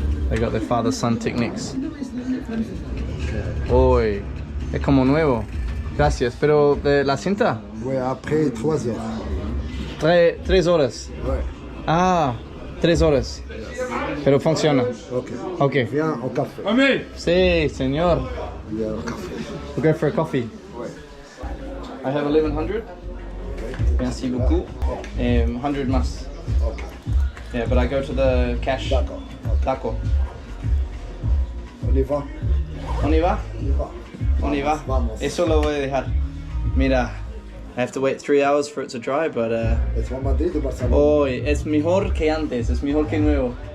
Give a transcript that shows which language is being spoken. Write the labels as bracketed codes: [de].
[en] They got their father-son techniques. [es] Uy, es como nuevo. Gracias, pero de la cinta, [fr] Ouais, après 3 heures. [es] 3 horas. [fr] Ouais. [es] Ah, 3 horas. Pero funciona. Ok. Ok. [fr] Viens au café. [es] Sí, señor. [fr] Viens au café. [en] We'll go for a coffee. I have 1100. [fr] Merci beaucoup. [es] 100 más. Ok. [en] Yeah, but I go to the cash. [fr] D'accord. D'accord. On y va. On y va? On y va. On y va. [es] Vamos. Eso lo voy a dejar. Mira, [en] I have to wait 3 hours for it to dry, but [fr] Et toi, Madrid ou Barcelone? [es] hoy es mejor que antes, es mejor que nuevo.